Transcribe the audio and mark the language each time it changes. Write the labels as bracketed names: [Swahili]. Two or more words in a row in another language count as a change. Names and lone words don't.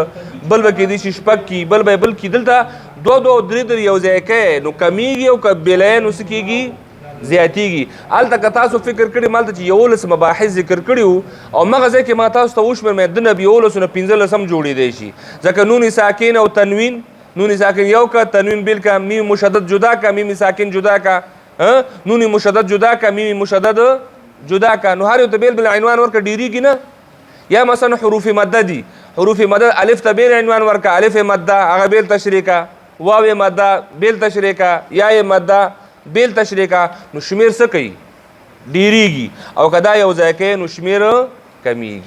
[Pashto] بل به کېدی چې شپږ کي، بل به بل کي. دلته 2 2 3 یو ځای کوي نو کمیږي او که بلی نو څه کېږي؟ زیاتېږي. هلته که تاسو فکر کړي مالته چې 11 مباحث ذکر کړي وو او مغه ځای کې ما تاسو ته وشمېرم د نه 11 نه 15 هم جوړېدی شي، ځکه نون ساکن او تنوین، نون ساکن یو کا، تنوین بیل کا، میم مشدد جدا کا، میم ساکن جدا کا، نون مشدد جدا کا، میم مشدد جدا کا. نو هر یو ته بیل بیل عنوان ورکه ډیریږي نه. یا مثلا حروف مده دي، حروف مده الف ته بیل عنوان ورکه، الف مده هغه بیل تشریح کا، واو مده بیل تشریح کا، یا مده بیل تشریح کا. نو شمیر څه کوي؟ ډیریږي. او که دا یو ځای کوي نو شمیر کمیږي.